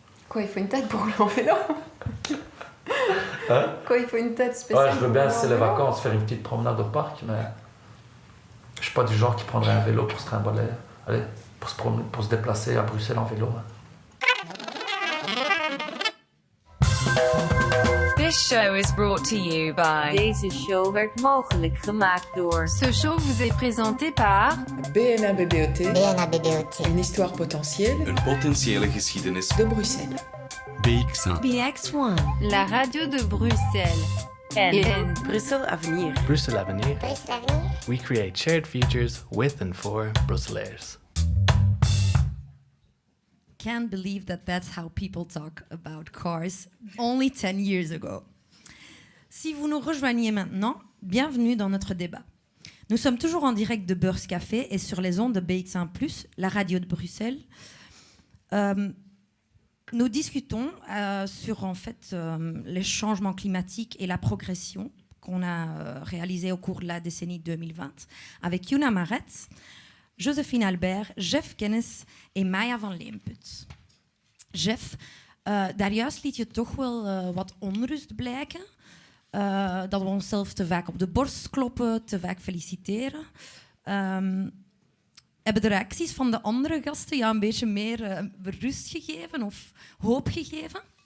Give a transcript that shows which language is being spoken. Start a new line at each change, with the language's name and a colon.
French: Quoi, il faut une tête pour rouler en vélo? Hein? Quoi, il faut une tête spéciale? Ouais, je veux bien, c'est les vacances, faire une petite promenade au parc, mais je suis pas du genre qui prendrait un vélo pour se trimballer. Allez, pour se déplacer à Bruxelles en vélo. Hein.
English: This show is brought to you by.
Dutch: Deze show werd mogelijk gemaakt door.
French: Ce show vous est présenté par. BNA-BBOT. Une histoire potentielle.
Dutch: Een potentiële geschiedenis.
French: De Bruxelles. BX1. BX1. La radio de Bruxelles.
Dutch: En Brussels Avenir. Brussels Avenir.
English: We create shared futures with and for Brusselaars. Can't believe that that's how people talk about cars only 10 years ago.
French: Si vous nous rejoignez maintenant, bienvenue dans notre débat. Nous sommes toujours en direct de Beurs Café et sur les ondes de BX1+, la radio de Bruxelles. Nous discutons sur en fait les changements climatiques et la progression qu'on a réalisée au cours de la décennie 2020 avec Yuna Maretz, Josephine Albert, Jeff Kennis en Maya van Leemput.
Dutch: Jeff, daarjuist liet je toch wel wat onrust blijken. Dat we onszelf te vaak op de borst kloppen, te vaak feliciteren. Hebben de reacties van de andere gasten jou een beetje meer rust gegeven of hoop gegeven?